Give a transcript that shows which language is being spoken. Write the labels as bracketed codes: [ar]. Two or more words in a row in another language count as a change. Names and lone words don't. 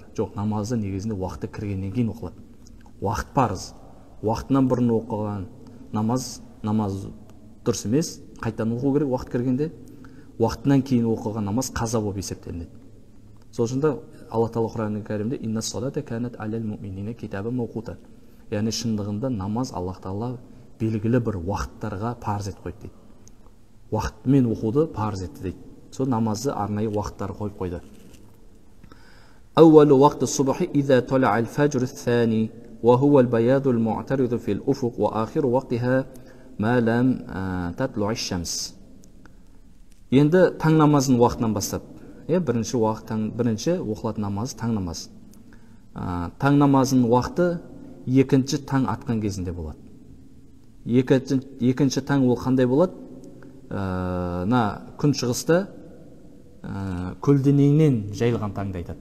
[kk] Жоқ, намазды негізінде уақыты кіргеннен кейін оқылады. Уақыт парыз. Уақытынан бұрын оқылған намаз дұрыс емес, қайтадан оқу керек уақыт кіргенде. Уақытынан кейін оқылған намаз қаза болып есептелінеді. Сол үшін де Алла Тағала Құран кәрімде [ar] إن الصلاة كانت على المؤمنين كتابا موقوتا. [kk] Яғни шындығында намаз Алла Тағала белгілі бір уақыттарға парыз етіп қойды дейді. Уақытымен оқуды парыз етті дейді. Сол намазды арнайы уақыттар қойып қойды. [ar] أول وقت الصبح إذا طلع الفجر الثاني وهو البياض المعترض في الأفق وآخر وقتها ما لم تطلع الشمس. [kk] Енді таң намазын уақытынан бастап, бірінші оқылатын намаз таң намаз. Таң намазын уақыты екінші таң атқан кезінде болады. Екінші таң ол қандай болады? Күн шығыста көлденеңнен жайылған таңды айтады.